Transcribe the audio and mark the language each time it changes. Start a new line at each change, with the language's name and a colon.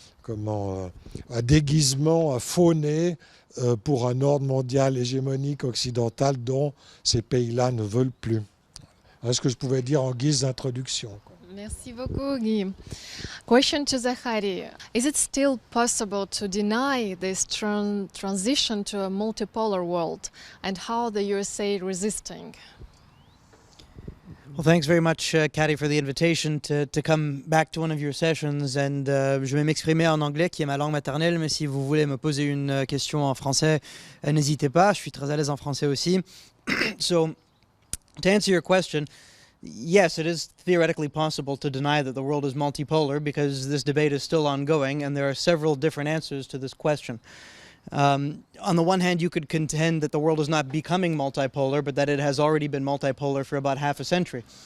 French: un déguisement fauné pour un ordre mondial hégémonique occidental dont ces pays-là ne veulent plus. Voilà ce que je pouvais dire en guise d'introduction. Merci beaucoup, Guy.
English: Question to Zachary. Is it still possible to deny this transition to a multipolar world? And how the USA resisting? Well, thanks very much, Cathy, for the invitation to come back to one of your sessions.
French: And je vais m'exprimer en anglais, qui est ma langue maternelle, mais si vous voulez me poser une question en français, n'hésitez pas. Je suis très à l'aise en français aussi.
English: So, to answer your question, yes, it is theoretically possible to deny that the world is multipolar because this debate is still ongoing, and there are several different answers to this question. On the one hand, you could contend that the world is not becoming multipolar, but that it has already been multipolar for about half a century.